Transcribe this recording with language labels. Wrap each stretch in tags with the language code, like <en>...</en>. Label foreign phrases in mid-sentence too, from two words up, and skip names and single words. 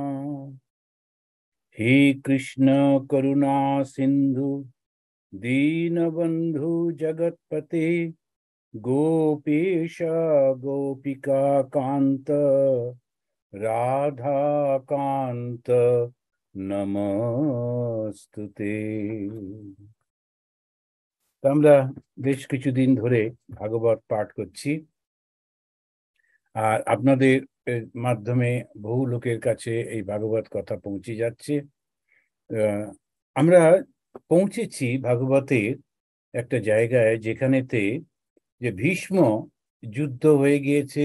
<sa>हे कृष्ण करुणा सिंधु दीनबंधु जगत्पते गोपेश गोपिका कांत राधा कांत नमस्तुते।</sa> <bn>আমরা বেশ কিছুদিন ধরে ভাগবত পাঠ করছি, আর আপনাদের মাধ্যমে বহু লোকের কাছে এই ভাগবত কথা পৌঁছে যাচ্ছে। আমরা পৌঁছেছি ভাগবতের একটা জায়গায় যেখানেতে যে ভীষ্ম যুদ্ধ হয়ে গিয়েছে।</bn>